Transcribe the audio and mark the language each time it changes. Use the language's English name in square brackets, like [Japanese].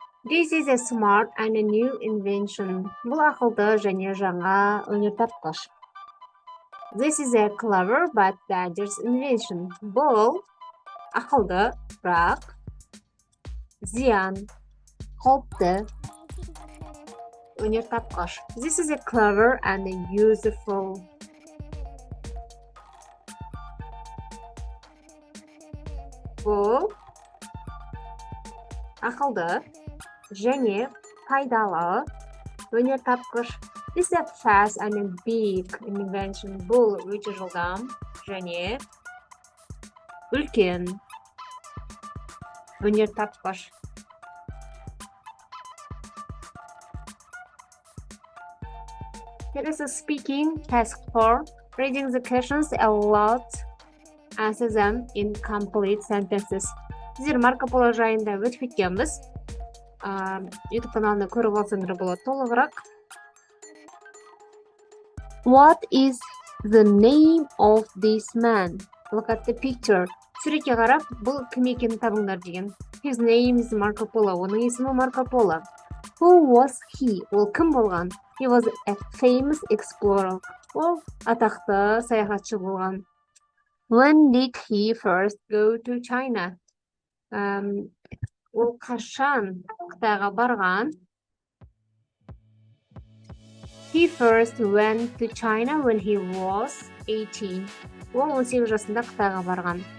[English] This is a smart and a new invention. [Kazakh] Бұл ақылды және жаңа өнертапқыш. [English] This is a clever but dangerous invention. [Kazakh] Бұл ақылды, бірақ зиян, қауіпті өнертапқыш. [English] This is a clever and a useful. [Kazakh] Бұл ақылды және пайдалы өнертапқыш. [English] This is a fast and a big invention. [Kazakh] Бұл өте жылдам және үлкен өнертапқыш. [English] Here is a speaking task 4. Reading the questions aloud. Answer them in complete sentences. [Kazakh] Сіздер Марко Поло жайында өтіп кеткенбіз. YouTube каналында көріп алсаңдар болады толығырақ. [English] What is the name of this man? Look at the picture. [Kazakh] Суретке қарап, бұл кім екенін табыңдар деген. [English] His name is Marco Polo. [Kazakh] Оның есімі Марко Поло. [English] Who was he? [Kazakh] Ол кім болған? [English] He was a famous explorer. [Kazakh] Ол атақты саяхатшы болған. [English] When did he first go to China? [Kazakh] Ол қашан Қытайға барған? [English] He first went to China when he was 18. [Kazakh] Ол 18 жасында Қытайға барған.